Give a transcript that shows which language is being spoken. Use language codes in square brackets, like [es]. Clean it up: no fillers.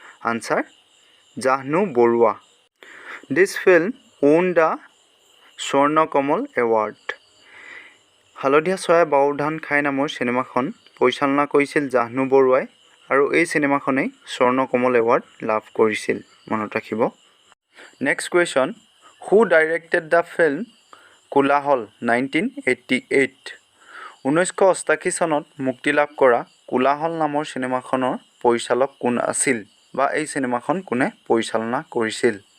[en] Answer Jahnu Barua. This film won the Swarna Kamal award. [as] হালধীয়া চৰায়ে বাওধান খায় নামৰ চিনেমাখন পৰিচালনা কৰিছিল জাহ্নু বৰুৱাই আৰু এই চিনেমাখনেই স্বৰ্ণ কমল এৱাৰ্ড লাভ কৰিছিল, মনত ৰাখিব. [en] Next question, who directed the film Kolahal 1988? [as] 1988 চনত মুক্তি লাভ কৰা কোলাহল নামৰ চিনেমাখনৰ পৰিচালক কোন আছিল বা এই চিনেমাখন কোনে পৰিচালনা কৰিছিল?